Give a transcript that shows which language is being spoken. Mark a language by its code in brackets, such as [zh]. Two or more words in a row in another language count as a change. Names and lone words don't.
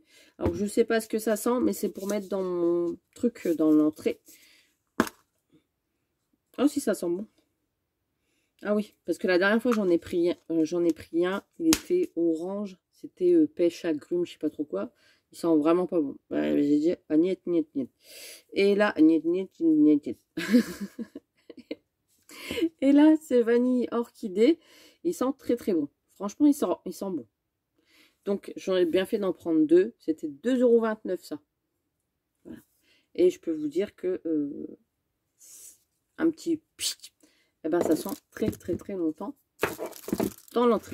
[fr] Alors je sais pas ce que ça sent, mais c'est pour mettre dans mon truc dans l'entrée. Oh si ça sent bon. Ah oui, parce que la dernière fois j'en ai pris un, il était orange, c'était pêche agrumes, je sais pas trop quoi. Il sent vraiment pas bon. Ouais, j'ai dit ah, [ru] нет, нет, нет. [fr] Et là, [ru] нет, нет, нет, нет. [fr] Et là, c'est vanille orchidée. Il sent très très bon. Franchement, il sent bon. Donc, j'en ai bien fait d'en prendre deux. C'était 2,29 € ça. Voilà. Et je peux vous dire que un petit pchit, eh ben, ça sent très très très longtemps dans l'entrée.